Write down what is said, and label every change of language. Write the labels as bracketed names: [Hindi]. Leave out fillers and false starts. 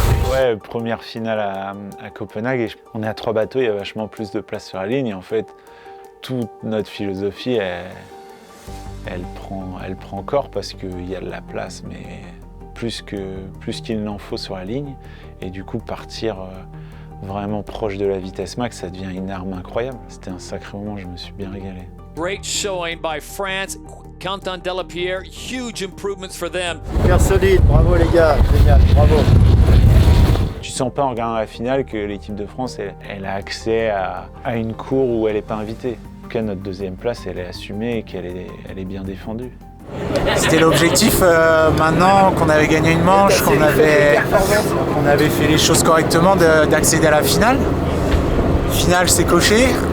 [French] Ouais, première finale à Copenhague. Et on est à 3 bateaux, il y a vachement plus de place sur la ligne. Et en fait, toute notre philosophie, elle prend corps parce qu'il y a de la place, mais plus qu'il n'en faut sur la ligne. Et du coup, partir vraiment proche de la vitesse max, ça devient une arme incroyable. C'était un sacré moment, je me suis bien régalé. [English] Great showing by France. Quentin Delapierre, huge improvements for them. [French] Super solide, bravo les gars, génial, bravo. Tu sens pas en regardant la finale que l'équipe de France, elle a accès à une cour où elle n'est pas invitée. En tout cas, notre deuxième place, elle est assumée et qu'elle est bien défendue. C'était l'objectif, maintenant qu'on avait gagné une manche, qu'on avait fait les choses correctement, d'accéder à la finale. Finale, c'est coché.